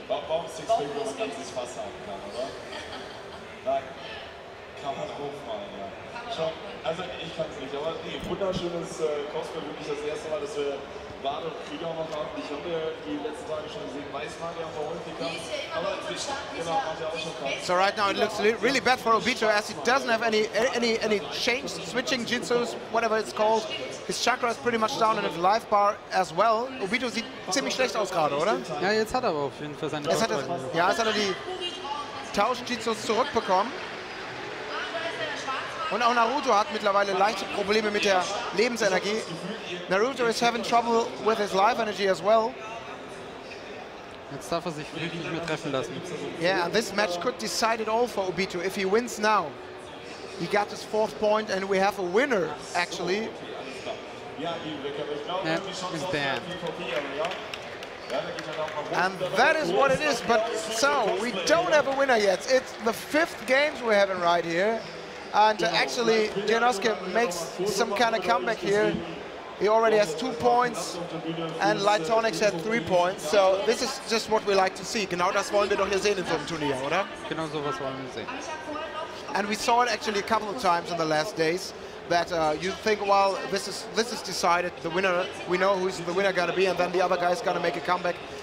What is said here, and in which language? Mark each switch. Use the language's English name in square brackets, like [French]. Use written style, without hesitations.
[German] Warum Sixpack, wo man ganz nicht Wasser haben kann, oder? Nein. Kann man auch mal, ja. Schon, also ich kann es nicht, aber nee, wunderschönes Cosplay, wirklich das erste Mal, dass wir Bade und Krieger noch haben. Ich habe die letzten Tage schon gesehen, Weißmagier haben wir häufig gehabt. Aber genau, hat ja auch schon gehabt. [English] So right now it looks really bad for Obito as he doesn't have any change, switching jutsus, whatever it's called. His chakra is pretty much down and his life bar as well. [German] Obito sieht ziemlich schlecht aus gerade, oder? Ja, jetzt hat er aber auf jeden Fall seine Jetzt hat er die Tauschjutsus zurückbekommen. Und auch Naruto hat mittlerweile leichte Probleme mit der Lebensenergie. [English] Naruto is having trouble with his life energy as well. [German] Jetzt darf er sich wirklich nicht mehr treffen lassen. [English] Yeah, and this match could decide it all for Obito. If he wins now, he got his 4th point and we have a winner, actually. Yeah, he's dead. And that is what it is, but so, we don't have a winner yet. It's the 5th games we're having right here. And actually, Genosuke makes some kind of comeback here. He already has 2 points, and Lightonix had 3 points. So this is just what we like to see. [German] Genau das wollen wir doch hier sehen in so einem Turnier, oder? Genau sowas wollen wir sehen. [English] And we saw it actually a couple of times in the last days. That you think, well, this is decided. The winner, we know who's the winner gonna be, and then the other guy's gonna make a comeback.